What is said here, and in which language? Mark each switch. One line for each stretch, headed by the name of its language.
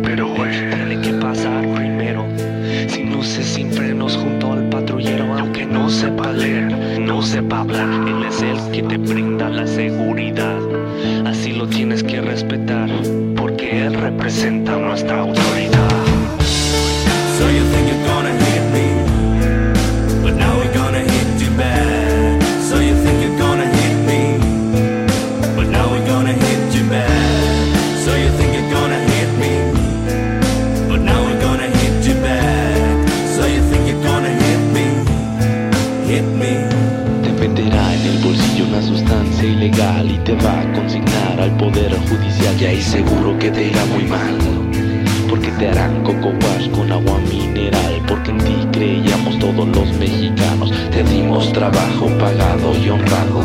Spanish: Pero tiene que pasar primero, sin luces, sin frenos, junto al patrullero. Aunque no sepa leer, no sepa hablar, él es el que te brinda la seguridad. Así lo tienes que respetar, porque él representa nuestra autoridad.
English: So you think you're gonna hit me, but now we're gonna hit you back. So you think you're gonna hit me, but now we're gonna hit you back. So you think you're gonna hit me, but now we're gonna hit you back. So you think you're gonna hit me, hit me.
Spanish: Te venderá en el bolsillo una sustancia ilegal y te va a consignar al poder judicial. Y ahí seguro que te irá muy mal, porque te harán coco wash con agua mineral. Porque en ti creíamos todos los mexicanos. Te dimos trabajo pagado y honrado.